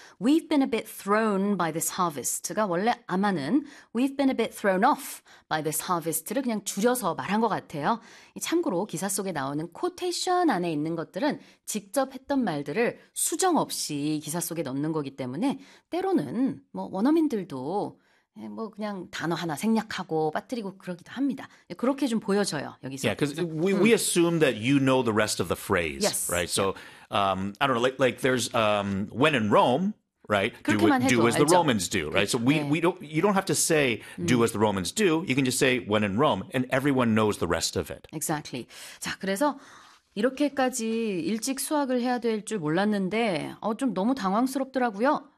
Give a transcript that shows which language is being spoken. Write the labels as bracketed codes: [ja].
[en] We've been a bit thrown by this harvest가 [ko] 원래 아마는 [en] we've been a bit thrown off by this harvest를 [ko] 그냥 줄여서 말한 것 같아요. 참고로 기사 속에 나오는 quotation 안에 있는 것들은 직접 했던 말들을 수정 없이 기사 속에 넣는 거기 때문에 때로는 뭐 원어민들도 뭐 그냥 단어 하나 생략하고 빠뜨리고 그러기도 합니다. 그렇게 좀 보여져요, [en] Yeah, [ko] 여기서. [en] 'cause we assume that you know the rest of the phrase, right? So, I don't know, like there's when in Rome, right? [ko] 그렇게만 [en] Do as the [ko] 알죠? [en] Romans do, right? [ko] 그렇죠. [en] So we don't you don't have to say do as the Romans do. You can just say when in Rome, and everyone knows the rest of it. Exactly. [ko] 자, 그래서 이렇게까지 일찍 수확을 해야 될줄 몰랐는데 좀 너무 당황스럽더라고요.